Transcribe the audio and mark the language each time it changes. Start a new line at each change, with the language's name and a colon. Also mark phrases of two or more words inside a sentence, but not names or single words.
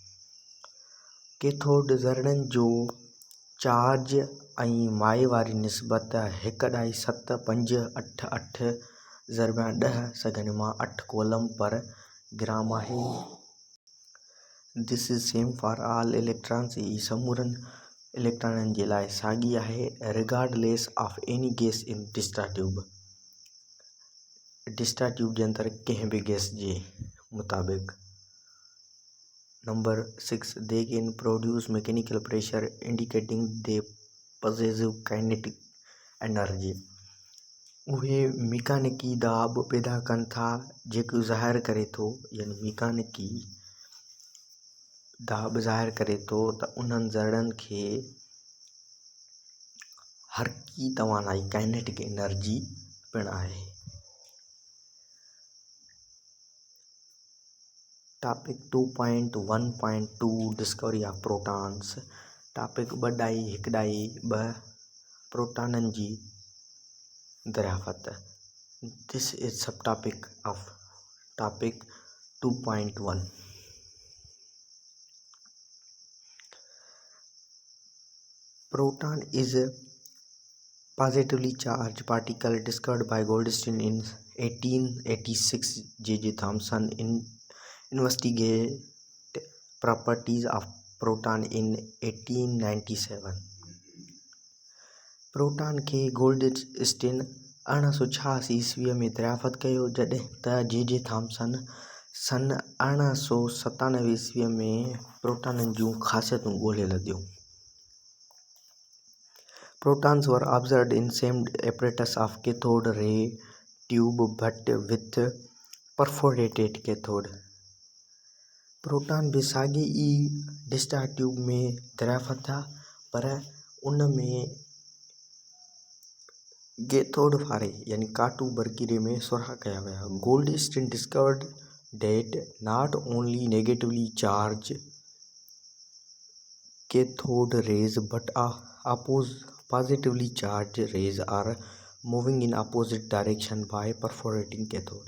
Sindhi: कैथोड ज़रड़नि जो चार्ज ऐं माए वारी निस्बत 1.7588 ज़रबा 10⁻8 कोलम पर ग्राम आहे।
English: This is same for all electrons.
Sindhi: ई समूरनि इलेक्ट्रॉननि जे लाइ साॻी आहे
English: regardless of any gas in discharge tube. discharge tube
Sindhi: जे अंदरि कंहिं बि गैस जे मुताबिक़।
English: नंबर 6, they can produce mechanical pressure indicating they possess kinetic energy।
Sindhi: उहे मैकेनिकी दाब पैदा कनि था जेको ज़ाहिर करे थो यानी मैकेनिकी दाब ज़ाहिर करे थो त उन्हनि ज़रड़नि खे हरकी तवानाई
English: kinetic energy
Sindhi: पिणु आहे।
English: Topic 2.1.2 discovery of protons.
Sindhi: टॉपिक 2.1.2 प्रोटॉननि जी दरियाफ़त।
English: This is sub topic of topic 2.1. Proton is a positively charged particle discovered by Goldstein in 1886. J.J. Thomson investigated properties of proton in 1897.
Sindhi: प्रोटॉन खे गोल्डस्टीन 1886 ईस्वीअ में दरियाफ़त कयो, जॾहिं त J.J. थॉम्सन सन 1897 ईस्वीअ में प्रोटॉननि जूं ख़ासियतूं ॻोल्हे लधियूं।
English: Protons were observed in same apparatus of cathode ray tube but with perforated cathode.
Sindhi: प्रोटॉन भी साॻी ई
English: discharge tube
Sindhi: में दरियाफ़त था, पर उन में कैथोड फारे यानी काटू बरकीरे में सुराख़ कया विया।
English: Goldstein discovered that not only negatively charged cathode rays but positively charged rays are moving in opposite direction by perforating cathode.